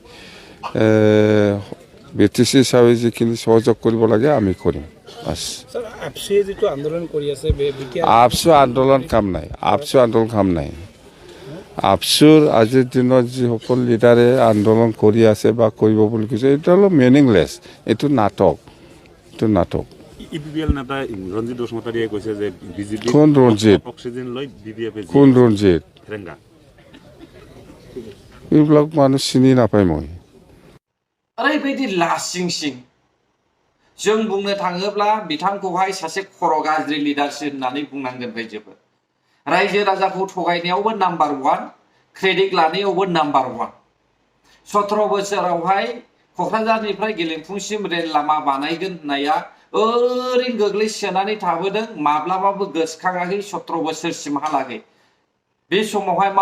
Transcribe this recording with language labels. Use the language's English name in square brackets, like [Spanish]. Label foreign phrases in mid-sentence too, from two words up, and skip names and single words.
[Assamese] বিটিসি হিচাপে যিখিনি সহযোগ কৰিব লাগে আমি কৰিম আবসু আন্দোলন কাম নাই আবসুৰ আজিৰ দিনত যিসকল লিডাৰে আন্দোলন কৰি আছে বা কৰিব বুলি কৈছে এটা হলো মিনিংলেছ এইটো নাটক ইপিপিএল নেতা ৰঞ্জিত বসুমতাৰীয়ে কৈছে যে বিজেপি অক্সিজেন লৈ কোন ৰঞ্জিত এইবিলাক মানুহ চিনি নাপায় মই [Bodo] ओरैबायदि लासिंसिं जों बुंनो थाङोब्ला बिथांखौहाय सासे खर' गाज्रि लिडारसिप होननानै बुंनांगोन रायजोफोर रायजो राजाखौ थगायनायावबो नाम्बार 1 क्रेडिट लानायावबो नाम्बार 1 17 बोसोरावहाय क'क्राझारनिफ्राय गेलेमफुसिम रेल लामा बानायगोन होननाया ओरैनो गोग्लैसोनानै थाबोदों माब्लाबाबो गोसोखाङाखै 17 बोसोरसिमहालागै बे समावहाय मा